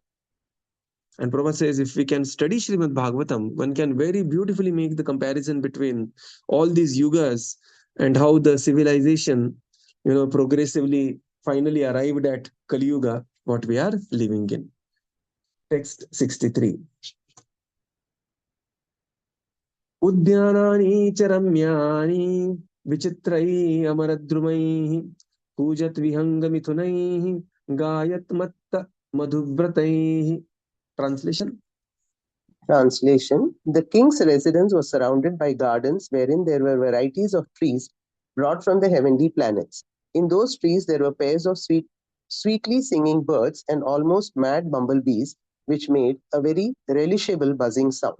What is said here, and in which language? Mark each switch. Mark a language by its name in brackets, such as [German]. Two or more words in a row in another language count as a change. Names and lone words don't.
[English] And Prabhupada says if we can study Śrīmad Bhāgavatam, one can very beautifully make the comparison between all these yugas and how the civilization, progressively finally arrived at Kali Yuga, what we are living in. Text 63. [Sanskrit] Udyanani charamyani vichitrai amaradrumai pujat vihangamithunaih gayat matta madhuvratai. [English] Translation? Translation. The king's residence was surrounded by gardens wherein there were varieties of trees brought from the heavenly planets. In those trees there were pairs of sweetly singing birds and almost mad bumblebees, which made a very relishable buzzing sound.